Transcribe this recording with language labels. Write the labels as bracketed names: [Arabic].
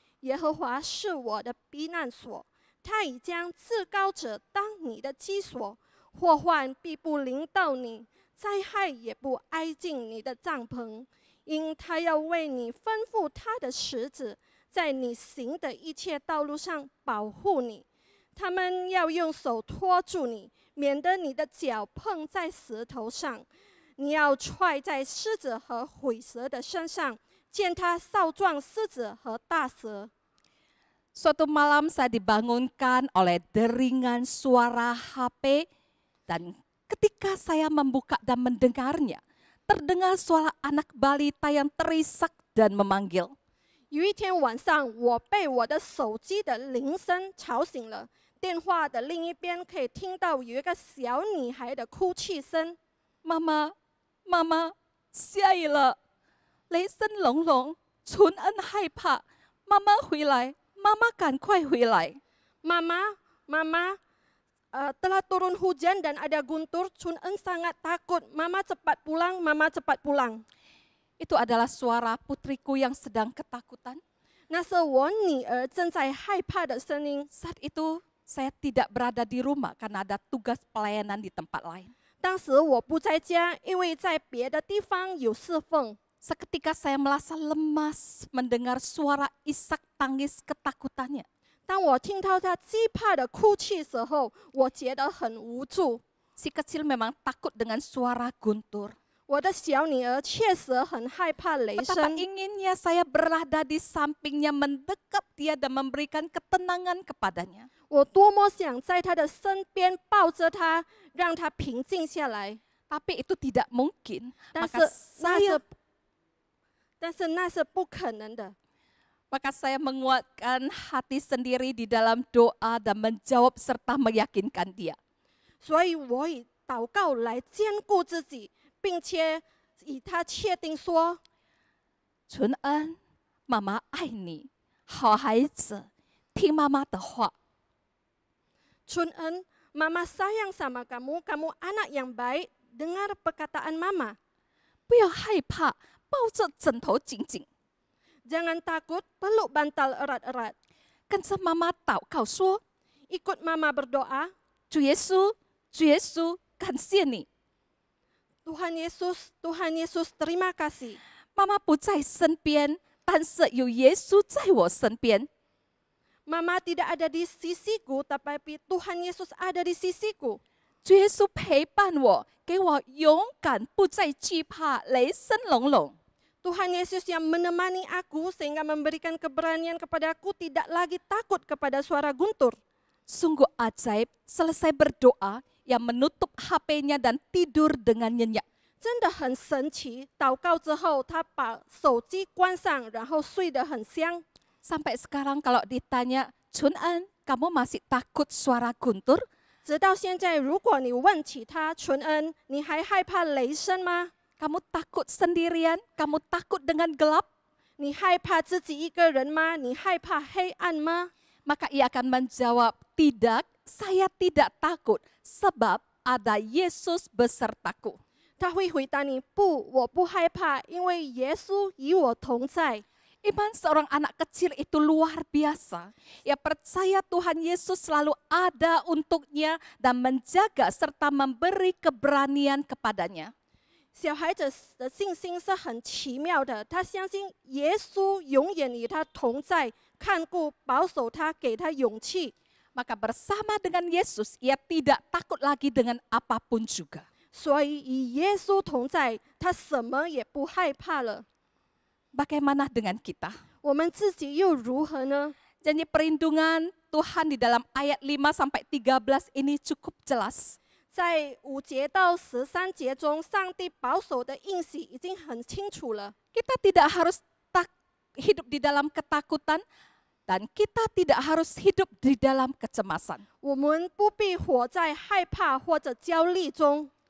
[Chinese] 耶和华是我的避难所，他已将至高者当你的居所，祸患必不临到你，灾害也不挨近你的帐篷，因他要为你吩咐他的使者，在你行的一切道路上保护你。他们要用手托住你，免得你的脚碰在石头上。你要踹在狮子和毁蛇的身上，见他少壮狮子和大蛇。 [Indonesian] Suatu malam saya dibangunkan oleh deringan suara HP, dan ketika saya membuka dan mendengarnya, terdengar suara anak balita yang terisak dan memanggil. [Chinese] 有一天晚上，我被我的手机的铃声吵醒了。电话的另一边可以听到有一个小女孩的哭泣声。妈妈，妈妈，下雨了，雷声隆隆，淳恩害怕，妈妈回来，妈妈赶快回来。 [Indonesian] Mama, Mama, telah turun hujan dan ada guntur. Chun En sangat takut. Mama cepat pulang, Mama cepat pulang. Itu adalah suara putriku yang sedang ketakutan. [Chinese] 那是我女儿正在害怕的声音。 [Indonesian] Saat itu saya tidak berada di rumah karena ada tugas pelayanan di tempat lain. [Chinese] 当时我不在家，因为在别的地方有侍奉。 [Indonesian] Seketika saya merasa lemas mendengar suara isak tangis ketakutannya. [Chinese] 当我听到她惧怕的哭泣时候，我觉得很无助。 [Indonesian] Si kecil memang takut dengan suara guntur. [Chinese] 我的小女儿确实很害怕雷 [Indonesian] Betapa [Chinese] 声。 [Indonesian] inginnya saya berada di sampingnya, mendekap dia dan memberikan ketenangan kepadanya. [Chinese] 我多么想在她的身边抱着她，让她平静下来。 [Indonesian] Tapi itu tidak mungkin. [Chinese] 但是 [Indonesian] Maka [Chinese] 那是不可能的。 [Indonesian] Maka saya menguatkan hati sendiri di dalam doa dan menjawab serta meyakinkan dia. [Chinese] 所以我以祷告来坚固自己，并且以她确定说淳恩，妈妈爱你，好孩子，听妈妈的话。 [Indonesian] ：“Chun En, Mama sayang sama kamu. Kamu anak yang baik. Dengar perkataan Mama. [Chinese] 不要害怕，抱着枕头紧紧， [Indonesian] Jangan takut, peluk bantal erat-erat. [Chinese] 跟着妈妈祷告说 [Indonesian] Ikut Mama berdoa. [Chinese] 主耶稣，主耶稣，感谢你， [Indonesian] Tuhan Yesus, terima kasih. [Chinese] 妈妈不在身边，但是有耶稣在我身边。 [Indonesian] Mama tidak ada di sisiku, tetapi Tuhan Yesus ada di sisiku. [Chinese] 主耶稣陪伴我，给我勇敢，不再惧怕雷声隆隆。 [Indonesian] Tuhan Yesus yang menemani aku sehingga memberikan keberanian kepadaku tidak lagi takut kepada suara guntur. Sungguh ajaib, selesai berdoa, yang menutup HP-nya dan tidur dengan nyenyak. [Chinese] 真的很神奇。祷告之后，他把手机关上，然后睡得很香。 [Indonesian] Sampai sekarang kalau ditanya, Chun En, kamu masih takut suara guntur? [Chinese] 直到现在，如果你问起他纯恩，你还害怕雷声吗？ [Indonesian] Kamu takut sendirian? Kamu takut dengan gelap? [Chinese] 你害怕自己一个人吗？你害怕黑暗吗？ [Indonesian] Maka ia akan menjawab, tidak, saya tidak takut, sebab ada Yesus besertaku. [Chinese] 他会回答你：不，我不害怕，因为耶稣与我同在。 [Indonesian] Iman seorang anak kecil itu luar biasa. Ia percaya Tuhan Yesus selalu ada untuknya dan menjaga serta memberi keberanian kepadanya. [Chinese] 小孩子的信心是很奇妙的，他相信耶稣永远与他同在，看顾、保守他，给他勇气。 [Indonesian] Maka bersama dengan Yesus, ia tidak takut lagi dengan apapun juga. [Chinese] 所以与耶稣同在，他什么也不害怕了。 [Indonesian] Bagaimana dengan kita? [Chinese] 我们自己又如何呢？ [Indonesian] Janji perlindungan Tuhan di dalam ayat 5-13 ini cukup jelas. [Chinese] 在5节到13节中，上帝保守的应许已经很清楚了。 [Indonesian] Kita tidak harus hidup di dalam ketakutan dan kita tidak harus hidup di dalam kecemasan. [Chinese] 我们不必活在害怕或者焦虑中。